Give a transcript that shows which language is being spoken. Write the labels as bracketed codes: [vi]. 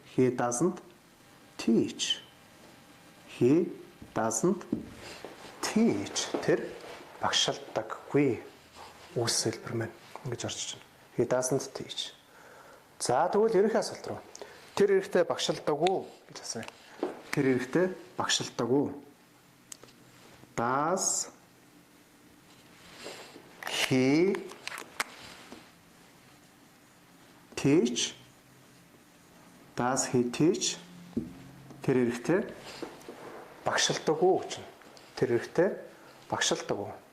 [en] He doesn't teach. He doesn't teach. [mn] Тэр багшилдаггүй үгсэлбэр мэн ингэж орчиж байна. [en] He doesn't teach. [mn] За тэгвэл ерөнхий асуулт руу. Тэр эрэгтэй багшилдаггүй гэж асууя. Тэр эрэгтэй багшилдаггүй. [en] Does he teach? Does he teach? [mn] Тэр хэрэгтэй багшилдаг уу гэж. Тэр хэрэгтэй багшилдаг уу.